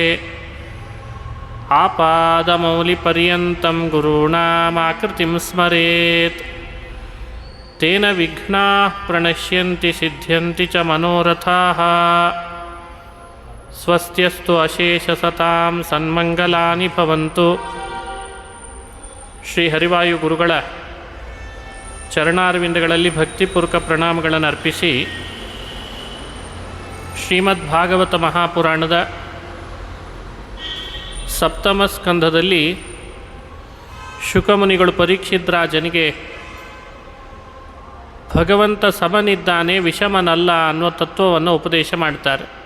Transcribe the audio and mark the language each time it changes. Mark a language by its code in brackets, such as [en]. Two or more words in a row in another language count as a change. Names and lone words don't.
[sa] आपादमौलिपर्यन्तं गुरूणामाकृतिं स्मरेत् तेन विघ्नाः प्रणश्यन्ति सिद्ध्यन्ति च मनोरथाः स्वस्त्यस्तु अशेषसतां सन्मङ्गलानि भवन्तु. [kn] ಶ್ರೀ ಹರಿವಾಯು ಗುರುಗಳ ಚರಣಾರವಿಂದಗಳಲ್ಲಿ ಭಕ್ತಿಪೂರ್ವಕ ಪ್ರಣಾಮಗಳನ್ನು ಅರ್ಪಿಸಿ ಶ್ರೀಮದ್ ಭಾಗವತ ಮಹಾಪುರಾಣದ ಸಪ್ತಮ ಸ್ಕಂಧದಲ್ಲಿ ಶುಕಮುನಿಗಳು ಪರೀಕ್ಷಿತ್ ರಾಜನಿಗೆ ಭಗವಂತ ಸಮನಿದ್ದಾನೆ, ವಿಷಮನಲ್ಲ ಅನ್ನುವ ತತ್ವವನ್ನು ಉಪದೇಶ ಮಾಡ್ತಾರೆ.